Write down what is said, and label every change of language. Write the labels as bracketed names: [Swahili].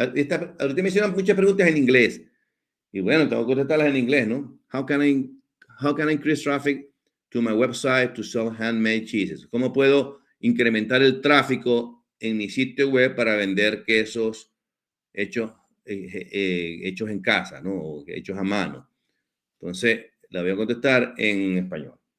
[Spanish] Ahorita me hicieron muchas preguntas en inglés. Y bueno, tengo que contestarlas en inglés, ¿no? [English] How can I increase traffic to my website to sell handmade cheeses? [Spanish] ¿Cómo puedo incrementar el tráfico en mi sitio web para vender quesos hechos en casa, ¿no? O hechos a mano. Entonces, la voy a contestar en español.